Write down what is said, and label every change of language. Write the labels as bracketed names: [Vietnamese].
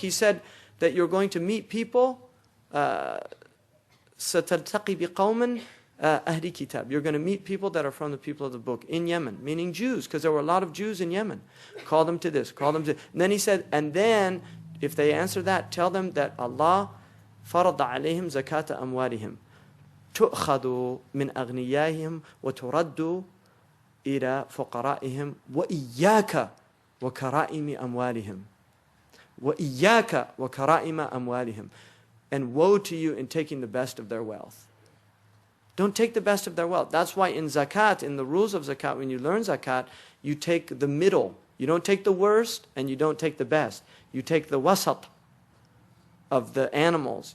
[English] He said that you're going to meet people. [Arabic] سَتَلْتَقِي بِقَوْمٍ [English] Ahli Kitab. You're going to meet people that are from the people of the book in Yemen, meaning Jews, because there were a lot of Jews in Yemen. Call them to this, call them to... And then he said, and then, if they answer that, tell them that Allah [Arabic] farada alayhim zakata amwalihim. تؤخذ من أغنيائهم وترد إلى فقرائهم وإياك وكرائم أموالهم وإياك وكرائم أموالهم. [English] And woe to you in taking the best of their wealth. Don't take the best of their wealth. That's why in zakat, in the rules of zakat, when you learn zakat, you take the middle. You don't take the worst and you don't take the best. You take the wasat of the animals.